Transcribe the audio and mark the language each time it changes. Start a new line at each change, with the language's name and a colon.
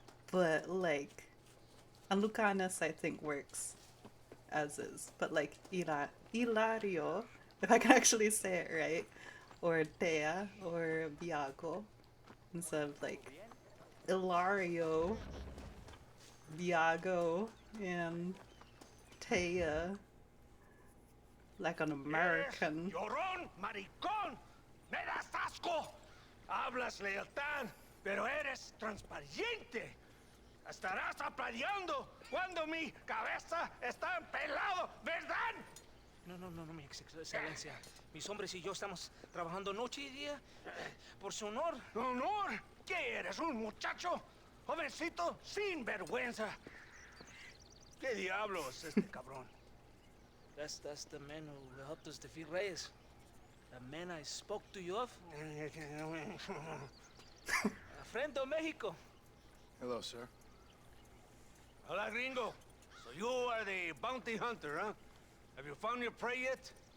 English: But like, and Lucanis I think works as is, but like Ilario, if I can actually say it right, or Tea, or Viago, instead of like Ilario, Viago, and Tea, like an American.
Spanish: Llorón, maricón, me das asco. Hablas lealtad, pero eres transparente. Estarás aplaudiendo cuando mi cabeza está empelado, ¿verdad? No, mi excelencia. Mis hombres y yo estamos trabajando noche y día por su honor. ¿Honor? ¿Qué eres, un muchacho? Jovencito, sin vergüenza. ¿Qué diablos este cabrón?
English: That's the man who helped us defeat Reyes. The man I spoke to you of. A friend of Mexico. Hello, sir.
Spanish: Hola, gringo.
English: So you are the bounty hunter, huh? Have you found your prey yet?